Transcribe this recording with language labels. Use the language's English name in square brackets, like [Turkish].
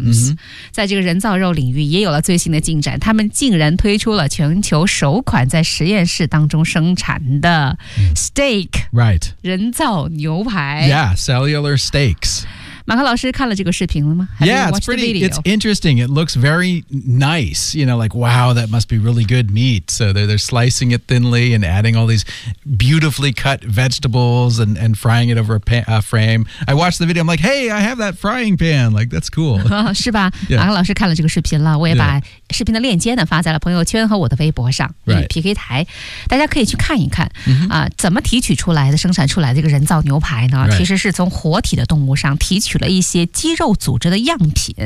[Chinese] mm-hmm. 在这个人造肉领域也有了最新的进展。他们竟然推出了全球首款在实验室当中生产的 steak,、 mm. right. 人造牛排。 [English] Yeah, cellular steaks. [Chinese] 马克老师看了这个视频了吗？ [English] Yeah, it's pretty, it's interesting. It looks very nice, you know, like, wow, that must be really good meat. So they're slicing it thinly and adding all these beautifully cut vegetables and frying it over a frame. I watched the video, I'm like, hey, I have that frying pan. Like, that's cool. [Chinese] 是吧？ Yeah. 马克老师看了这个视频了，我也把视频的链接呢发在了朋友圈和我的微博上。 [English] Right. [Chinese] PK 台，大家可以去看一看、 mm-hmm. 啊，怎么提取出来的、生产出来的这个人造牛排呢？ [English] Right. [Chinese] 其实是从活体的动物上提取了一些肌肉组织的样品、